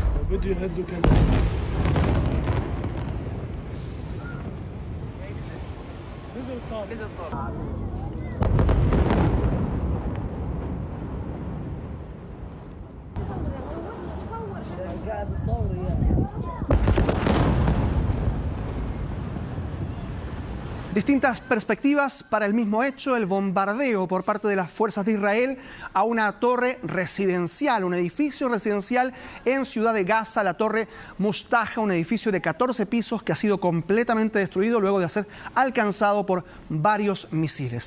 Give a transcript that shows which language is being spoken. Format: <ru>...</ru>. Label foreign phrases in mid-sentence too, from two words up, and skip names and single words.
<ar>بده يهدوا كمان. نزل الطابق. قاعد الصور يعني.</ar> <es>Distintas perspectivas para el mismo hecho, el bombardeo por parte de las fuerzas de Israel a una torre residencial, un edificio residencial en Ciudad de Gaza, la torre Mustaja, un edificio de 14 pisos que ha sido completamente destruido luego de ser alcanzado por varios misiles.</es>